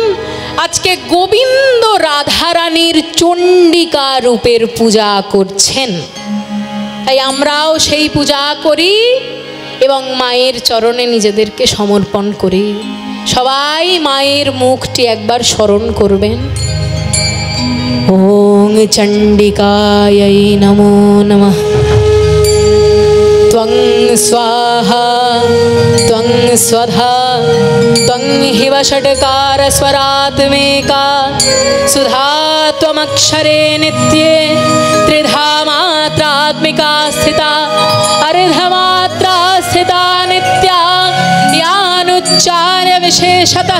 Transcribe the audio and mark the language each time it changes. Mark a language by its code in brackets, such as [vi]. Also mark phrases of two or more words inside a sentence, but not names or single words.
[bn] আজকে গোবিন্দ রাধা রানীর চণ্ডিকা রূপের পূজা করছেন, তাই আমরাও সেই পূজা করি এবং মায়ের চরণে নিজেদেরকে সমর্পণ করি। সবাই মায়ের মুখটি একবার স্মরণ করবেন। [sa] ওং চণ্ডিকাयै নমো নমঃ। त्वं स्वाहा त्वं स्वधा त्वं हिव षट्कार स्वरात्मिका सुधा त्वमक्षरे नित्ये त्रिधा मात्रात्मिका स्थिता अर्धमात्रा स्थिता नित्या यानुच्चार्य विशेषतः